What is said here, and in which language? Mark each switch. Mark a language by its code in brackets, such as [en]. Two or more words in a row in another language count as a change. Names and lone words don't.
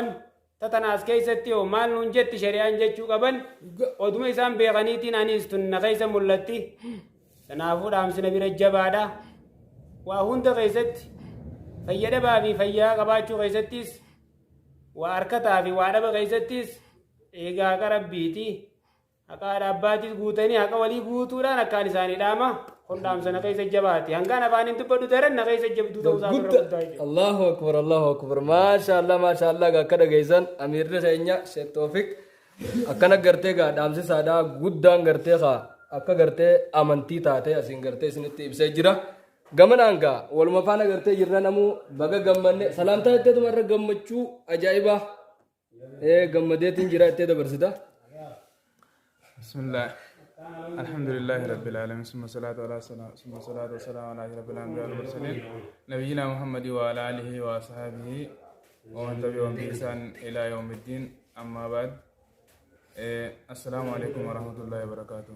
[om] tatanaas keessatti yoo maal nuun jetti shari'aan jechuu qaban oduma isaan beekaniitiin anis tun na keessa mul'atti kanaafuu dhaamsina bira jabaadha waa hunda keessatti fayyadabaa fi fayyaa qabaachuu keessattis waa harkataa fi waa dhaba keessattis eegaa qarabbiiti haqa haadha abbaatis guutanii haqa walii guutuudhaan akkaan isaanii dhaama kun dhaamsana keessa jabaati hangaan afaan hin dubbaddu daran na keessa jabduu ta'uusaa [ar] الله أكبر ما شاء الله [om] ga kada gaisan amirri keenya Sheekh Toofiq akkana gartee ga dhaamsisaadha guddaan gartee ka akka gartee amantii taate asin gartee isinitti ibsee jira gamanaan ga waluma faana gartee jirra namu baga gammanne salaamtaa jetteetu marra gammachuu ajaa'iba gammadeetiin jira jettee dabarsita [ar] bismillah الحمد لله رب العالمين ثم الصلاة والسلام على أشرف الأنبياء والمرسلين نبينا محمد وعلى آله وصحبه ومن تبعهم بإحسان إلى يوم الدين أما بعد السلام عليكم ورحمة الله وبركاته.